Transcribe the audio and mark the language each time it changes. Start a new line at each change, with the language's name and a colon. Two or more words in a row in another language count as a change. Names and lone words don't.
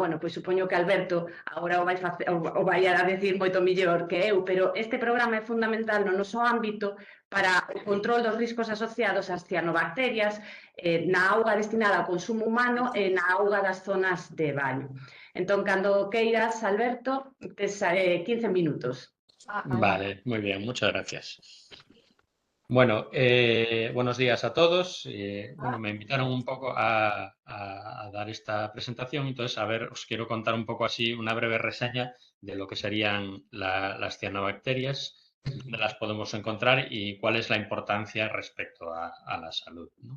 Galician: Bueno, pois supoño que Alberto agora o vai a decir moito mellor que eu, pero este programa é fundamental no noso ámbito para o control dos riscos asociados ás cianobacterias na auga destinada ao consumo humano e na auga das zonas de baño. Entón, cando queiras, Alberto, tes 15 minutos.
Spanish: Vale, muy bien, muchas gracias. Bueno, buenos días a todos. Bueno, me invitaron un poco a dar esta presentación, entonces, a ver, os quiero contar un poco así una breve reseña de lo que serían las cianobacterias, dónde las podemos encontrar y cuál es la importancia respecto a la salud, ¿no?